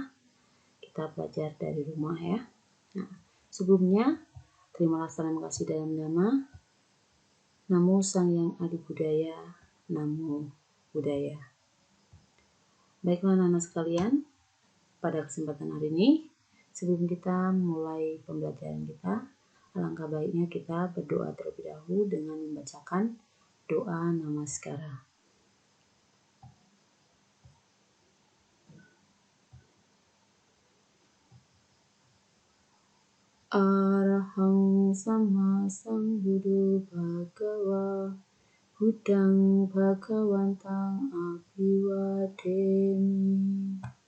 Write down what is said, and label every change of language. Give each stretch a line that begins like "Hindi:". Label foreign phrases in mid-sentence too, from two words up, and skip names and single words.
Indonesian: Kita belajar dari rumah ya. Nah, sebelumnya terimalah salam kasih dalam nama
Pali: Namo Sang Yang Adi Budaya, Namo Buddhaya.
Indonesian: Baiklah anak-anak sekalian, pada kesempatan hari ini, sebelum kita mulai pembelajaran kita, alangkah baiknya kita berdoa terlebih dahulu dengan membacakan doa namaskara.
Pali: Arahang Sama Sambuddho Bhagava Buddhang Bhagawantang Abhiwademi.